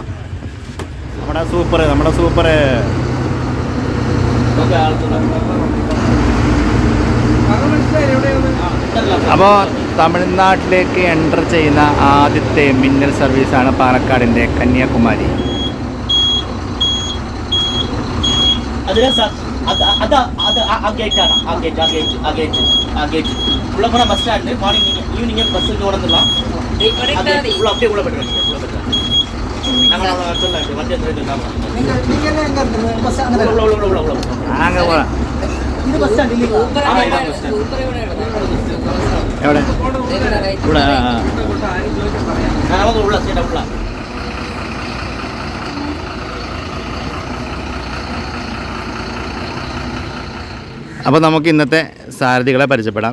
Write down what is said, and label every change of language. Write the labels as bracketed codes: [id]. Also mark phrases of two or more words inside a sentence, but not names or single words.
[ml] നമ്മുടെ സൂപ്പർ അപ്പോൾ തമിഴ്നാട്ടിലേക്ക് എൻ്റർ ചെയ്യുന്ന ആദ്യത്തെ മിന്നൽ സർവീസാണ് പാലക്കാടിൻ്റെ കന്യാകുമാരി. [en] bus stand morning evening bus ஓடலாம். [ml] എവിടെ? ഇവിടെ. അപ്പോൾ നമുക്ക് ഇന്നത്തെ സാരഥികളെ പരിചയപ്പെടാം.